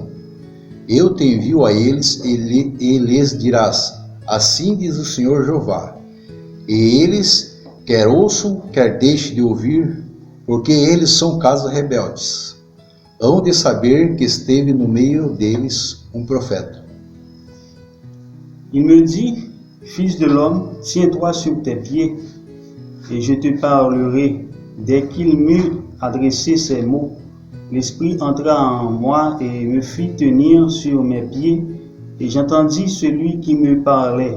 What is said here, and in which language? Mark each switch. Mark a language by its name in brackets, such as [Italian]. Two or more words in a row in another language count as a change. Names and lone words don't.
[Portuguese] Eu te envio a eles e lhes dirás, assim diz o Senhor Jeová. E eles, quer ouçam, quer deixem de ouvir, porque eles são casas rebeldes. Hão de saber que esteve no meio deles um profeta. [French] Il me dit, fils de l'homme, tiens-toi sur tes pieds, et je te parlerai. Dès qu'il m'eut adressé ces mots, l'Esprit entra en moi et me fit tenir sur mes pieds, et j'entendis celui qui me parlait.